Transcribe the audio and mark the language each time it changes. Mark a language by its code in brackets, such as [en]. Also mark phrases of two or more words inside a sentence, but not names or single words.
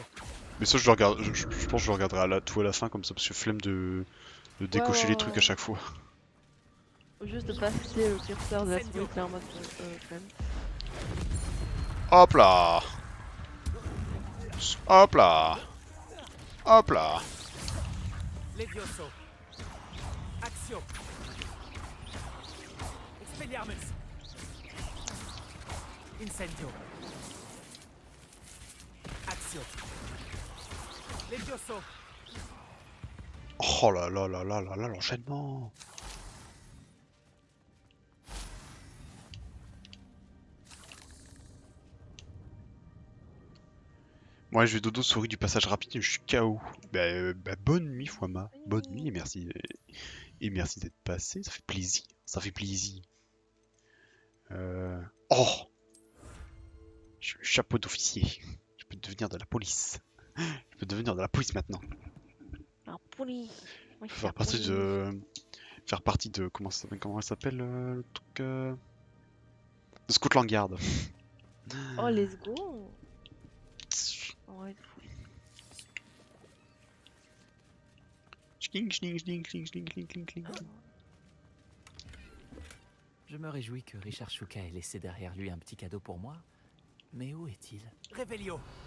[fr] Mais ça, je le regarde, je pense que je le regarderai tout à la fin comme ça, parce que flemme de décocher les trucs à chaque fois. Faut juste de passer le curseur de la souris qui est en mode flemme. Hop là! Hop là! Hop là! Levioso. Action. Expelliarmus. Incendio. Action. Levioso. Oh là là là là là là, l'enchaînement! Moi, je vais dodo souris du passage rapide, je suis KO. Bah, bonne nuit, Fouama. Bonne nuit et merci d'être passé. Ça fait plaisir. Ça fait plaisir. Oh! Je suis le chapeau d'officier. Je peux devenir de la police. Je peux devenir de la police maintenant. Un poulet. Oui, Faire partie de. Faire partie de. Comment elle s'appelle le truc de Scotland Yard. [en] Oh, let's go. [fr] Ouais, fou. Schling, schling, schling, schling, schling, schling, schling, schling. Je me réjouis que Richard Shuka ait laissé derrière lui un petit cadeau pour moi. Mais où est-il? Revelio.